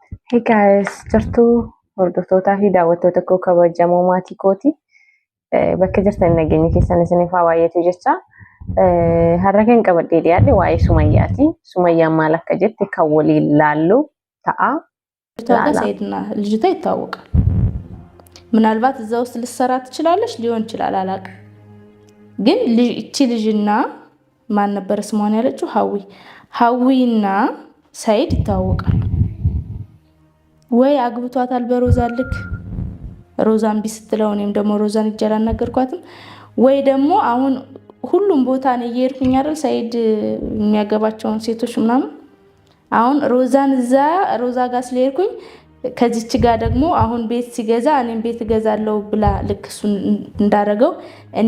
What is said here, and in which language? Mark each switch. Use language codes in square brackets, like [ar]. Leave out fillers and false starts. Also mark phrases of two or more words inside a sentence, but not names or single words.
[en] Hey guys, [om] jirtuu hordoftoota fi daawwattoota koo kabajamoo maatii kooti. Bakka jirtan nageenya keessan isiniif haa baay'atu jecha. Har'a kan qabadhee dhiyaadhe waa'ee Sumayyaati. Sumayyaan maal akka jette kan waliin laallu ta'a. [am] ሰይድና ልጅቷ ይታወቃል። ምናልባት እዛ ውስጥ ልትሰራ ትችላለች ሊሆን ይችላል አላውቅም። ግን እቺ ልጅና ማን ነበር ስሟን ያለችው? ሀዊና ሰይድ ይታወቃሉ። ወይ አግብቷታል በሮዛ ልክ ሮዛን ቢስትለው እኔም ደግሞ ሮዛን ይጀላ ነገርኳትም። ወይ ደግሞ አሁን ሁሉም ቦታ ነው እየሄድኩኝ አይደል ሰይድ የሚያገባቸውን ሴቶች ምናምን አሁን ሮዛን ሮዛ ጋር ስለሄድኩኝ ከዚች ጋር ደግሞ አሁን ቤት ሲገዛ እኔም ቤት እገዛለሁ ብላ ልክ እሱ እንዳረገው እኔ